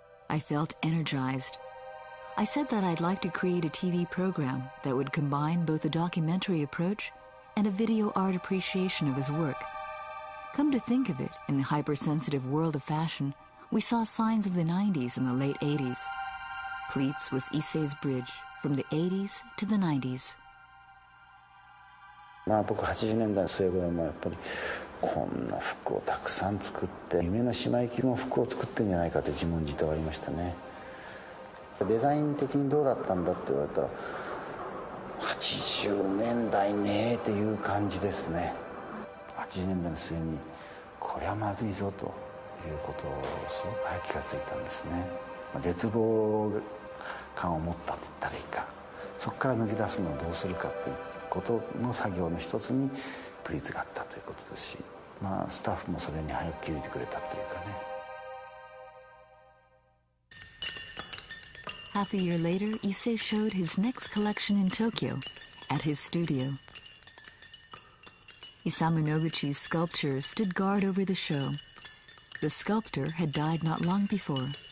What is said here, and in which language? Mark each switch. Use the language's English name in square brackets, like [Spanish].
[English] I felt energized. I said that I'd like to create a TV program that would combine both a documentary approach and a video art appreciation of his work. Come to think of it, in the hypersensitive world of fashion, we saw signs of the 90s and the late 80s. Pleats was Issey's bridge from the 80s to the 90s. [Japanese] 僕80年代の末頃もやっぱりこんな服をたくさん作って夢の姉妹着の服を作ってんじゃないかと自問自答ありましたね。デザイン的にどうだったんだって言われたら80年代ねっていう感じですね。 80年代の末にこれはまずいぞということをすごく早く気がついたんですね。絶望感を持ったと言ったらいいか、そこから抜け出すのをどうするかということの作業の一つにプリーツがあったということですし、スタッフもそれに早く気づいてくれたというかね。 [English] Half a year later, Issey showed his next collection in Tokyo at his studio. Isamu Noguchi's sculptures stood guard over the show. The sculptor had died not long before.